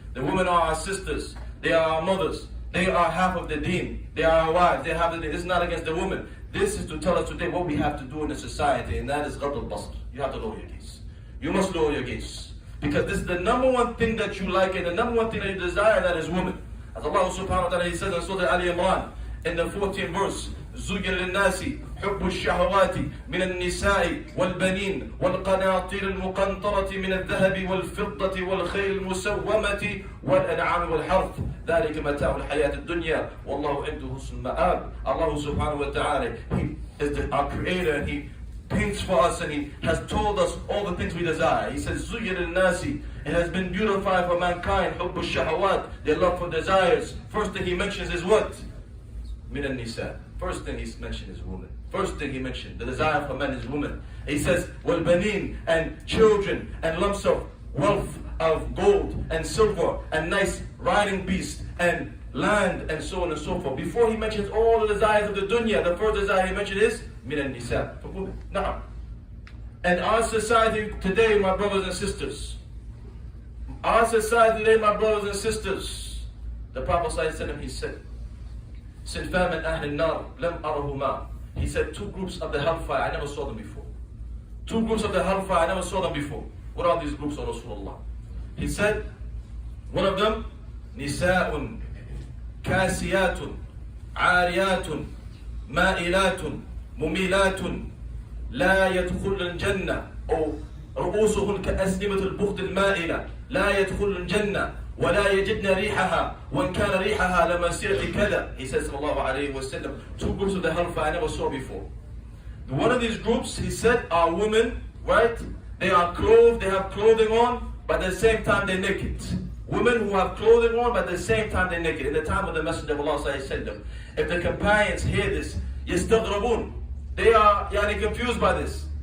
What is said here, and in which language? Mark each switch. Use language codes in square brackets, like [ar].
[en] The women are our sisters. They are our mothers. They are half of the deen. They are our wives. They have the deen. This is not against the woman. This is to tell us today what we have to do in the society, and that is ghad al-basr. You have to lower your gaze. You must lower your gaze. Because this is the number one thing that you like and the number one thing that you desire, that is woman. As Allah subhanahu wa ta'ala, He says in Surah Al-Imran, in the 14th verse, [ar] زُيِّنَ لِلنَّاسِ حُبُّ الشَّهَوَاتِ مِنَ النِّسَاءِ وَالْبَنِينَ وَالْقَنَاطِيرِ الْمُقَنطَرَةِ مِنَ الذَّهَبِ وَالْفِضَّةِ وَالْخَيْلِ الْمُسَوَّمَةِ وَالْأَنْعَامِ وَالْحَرْثِ ذَلِكَ مَتَاعُ الْحَيَاةِ الدُّنْيَا وَاللَّهُ عِنْدَهُ حُسْنُ الْمَآبِ. [en] Allah subhanahu wa ta'ala, He is our creator, and He paints for us, and He has told us all the things we desire. He says, [ar] زُيِّنَ لِلنَّاسِ, [en] it has been beautified for mankind, [ar] حُبُّ الشَّهَوَاتِ, [en] their love for desires. First thing He mentions is what? [ar] مِنَ النِّسَاءِ. [en] First thing He mentioned is woman. First thing He mentioned, the desire for men is woman. He says, [ar] وَالْبَنِينَ, [en] and children, and lumps of wealth of gold and silver, and nice riding beasts, and land, and so on and so forth. Before He mentions all the desires of the dunya, the first desire He mentioned is [ar] مِنَ النِّسَاءِ, [en] for women. Now, and our society today, my brothers and sisters, our society today, my brothers and sisters, the Prophet ﷺ, he said, [ar] صِنْفَانَ مِنْ أَهْلِ النَّارِ لَمْ أَرَهُمَا. [en] He said, two groups of the hellfire, I never saw them before. Two groups of the hellfire, I never saw them before. What are these groups, O Rasulullah? He said, one of them, [ar] نِسَاءٌ كَاسِيَاتٌ عَارِيَاتٌ مَائِلَاتٌ مُمِيلَاتٌ لا يدخل الجنة أو رؤوسهن كأسنمة البخت المائلة لا يدخل الجنة ولا يجدن ريحها وإن كان ريحها لمسيرة كذا. [en] He says sallallahu alayhi wa sallam, two groups of the hellfire I never saw before. One of these groups, he said, are women, right? They are clothed, they have clothing on, but at the same time they're naked. Women who have clothing on, but at the same time they're naked. In the time of the Messenger of Allah sallallahu alayhi wa sallam, if the companions hear this, [ar] يستغربون, [en] they are confused by this.